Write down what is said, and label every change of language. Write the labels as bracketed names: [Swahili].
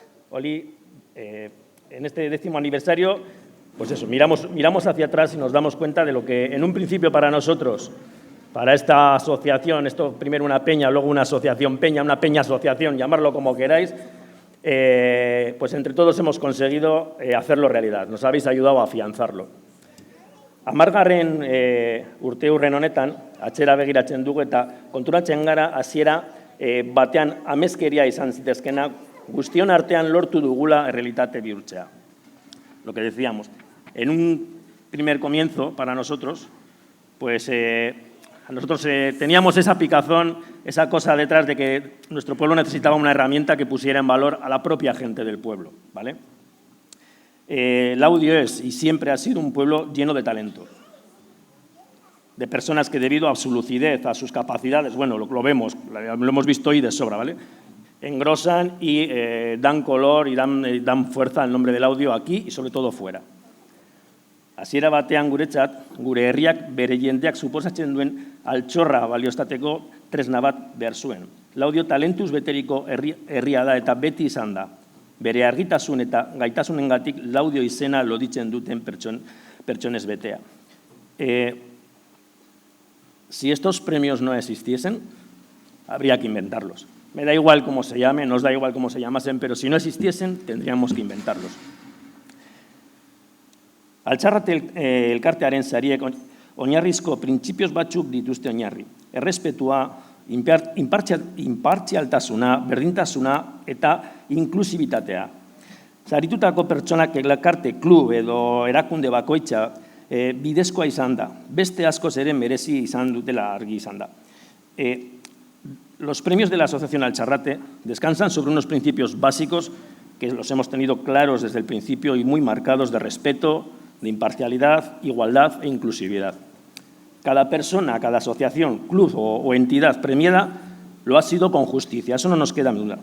[Spanish] Oli, en este 10º aniversario, pues eso, miramos hacia atrás y nos damos cuenta de lo que en un principio para nosotros, para esta asociación, esto primero una peña, luego una asociación peña, una peña asociación, llamarlo como queráis, pues entre todos hemos conseguido hacerlo realidad, nos habéis ayudado a afianzarlo. [Basque] 10. Urte hurren honetan, atzera begiratzen dugu eta konturatzen gara hasiera batean amezkeria izan zitezkena guztion artean lortu dugula errealitate bihurtzea. [Spanish] Lo que decíamos, en un primer comienzo para nosotros, pues nosotros teníamos esa picazón, esa cosa detrás de que nuestro pueblo necesitaba una herramienta que pusiera en valor a la propia gente del pueblo, ¿vale? Laudio es y siempre ha sido un pueblo lleno de talento, de personas que debido a su lucidez, a sus capacidades, bueno, lo vemos, lo hemos visto hoy de sobra, ¿vale? Engrosan y dan color y dan fuerza al nombre del Laudio aquí y sobre todo fuera. [Basque] Hasiera batean guretzat, gure herriak bere jendeak suposatzen duen altxorra baliostateko tresna bat behar zuen. Laudio talentuz beteriko herria da eta beti izan da. Bere argitasun eta gaitasunengatik Laudio izena loditzen duten pertsonez betea. [Spanish] Si estos premios no existiesen, habría que inventarlos. Me da igual cómo se llame, nos da igual cómo se llamasen, pero si no existiesen, tendríamos que inventarlos. [Basque] Altxarrate elkartearen sariek oinarrizko printzipioz batzuk dituzte oinarri. Errespetua, inpartzialtasuna, berdintasuna eta inklusibitatea. Saritutako pertsonak elkarte, klub edo erakunde bakoitza bidezkoa izan da. Beste askoz ere merezi izan dutela argi izan da. [Spanish] Los premios de la Asociación Altxarrate descansan sobre unos principios básicos que los hemos tenido claros desde el principio y muy marcados de respeto, de imparcialidad, igualdad e inclusividad. Cada persona, cada asociación, club o entidad premiada lo ha sido con justicia, eso no nos queda duda.